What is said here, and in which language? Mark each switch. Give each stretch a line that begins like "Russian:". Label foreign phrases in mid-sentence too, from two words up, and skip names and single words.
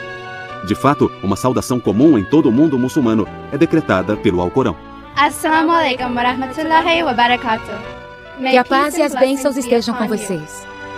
Portuguese: De fato, uma saudação comum em todo o mundo muçulmano é decretada pelo Alcorão.
Arabic: السلام عليكم ورحمة الله وبركاته.
Portuguese: Que a paz e as bênçãos estejam com vocês.